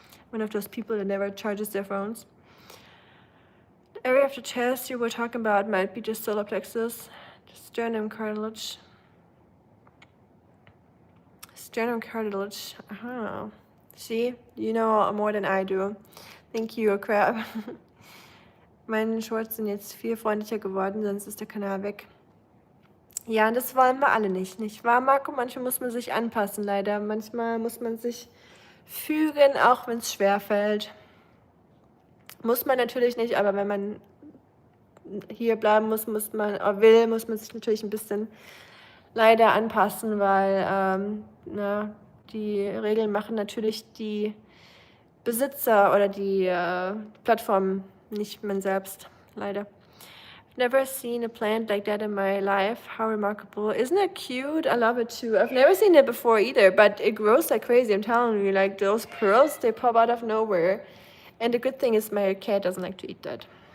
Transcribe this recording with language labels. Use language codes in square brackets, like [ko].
[en] One of those people that never charges their phones. The area of the chest you were talking about might be just solar plexus, sternum cartilage. Sternum cartilage. See, you know more than I do. Thank you, crap. [de] Meine Shorts sind jetzt viel freundlicher geworden, sonst ist der Kanal weg. Ja, und das wollen wir alle nicht wahr, Marco? Manchmal muss man sich anpassen, leider. Manchmal muss man sich fügen, auch wenn es schwerfällt. Muss man natürlich nicht, aber wenn man hier bleiben muss sich natürlich ein bisschen leider anpassen, weil die Regeln machen natürlich die Besitzer oder die Plattform, nicht man selbst, leider. [en] I've never seen a plant like that in my life. How remarkable. Isn't it cute? I love it too. I've never seen it before either, but it grows like crazy. I'm telling you, like those pearls, they pop out of nowhere. And the good thing is my cat doesn't like to eat that.